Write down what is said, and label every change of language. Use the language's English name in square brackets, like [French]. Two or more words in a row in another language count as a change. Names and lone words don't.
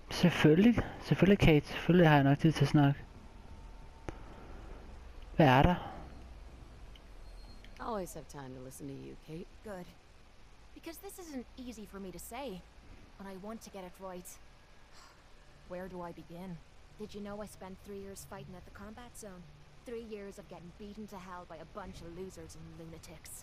[Danish] Selvfølgelig Kate. Selvfølgelig har jeg nok tid til at snakke. Hvad er der? [English] Always have time to listen to you, Kate. Good. Because this isn't easy for me to say, and I want to get it right. Where do I begin? Did you know I spent 3 years fighting at the combat zone? 3 years of getting beaten to hell by a bunch of losers and lunatics.